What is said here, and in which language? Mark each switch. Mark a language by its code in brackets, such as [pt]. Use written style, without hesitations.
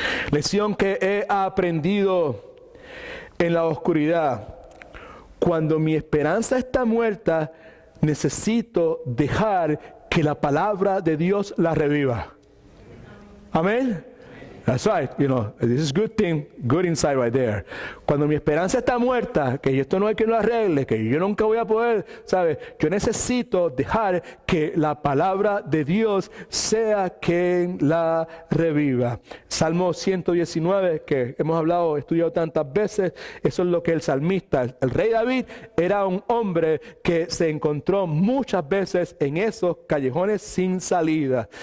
[es] Lección que he aprendido en la oscuridad. Cuando mi esperanza está muerta, necesito dejar que la palabra de Dios la reviva. [en] Amén. That's right. This is good thing, good insight right there. [es] Cuando mi esperanza está muerta, que esto no hay quien lo arregle, que yo nunca voy a poder, ¿sabes? Yo necesito dejar que la palabra de Dios sea quien la reviva. Salmo 119, que hemos hablado, estudiado tantas veces, eso es lo que el salmista, el rey David, era un hombre que se encontró muchas veces en esos callejones sin salida.